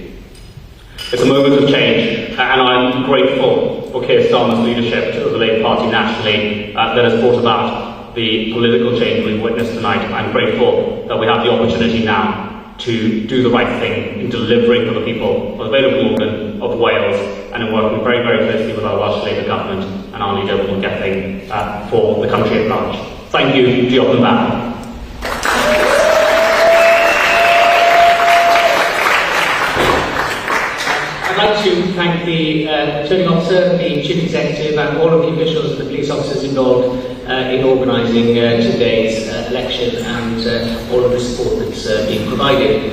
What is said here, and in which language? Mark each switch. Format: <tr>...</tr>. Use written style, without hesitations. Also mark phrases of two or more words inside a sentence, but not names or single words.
<en>It's a moment of change, and I'm grateful for Keir Starmer's leadership of the Labour Party nationally that has brought about the political change we've witnessed tonight. I'm grateful that we have the opportunity now to do the right thing in delivering for the people of the Vale of Glamorgan, of Wales, and in working very, very closely with our Welsh Labour government and our leader, Will Gething, for the country at large. Thank you.</en> <cy>Diolch yn fawr.</cy> <en>I'd like to thank the returning officer, the chief executive, and all of the officials and the police officers involved in organising today's election and all of the support that's being provided.</en>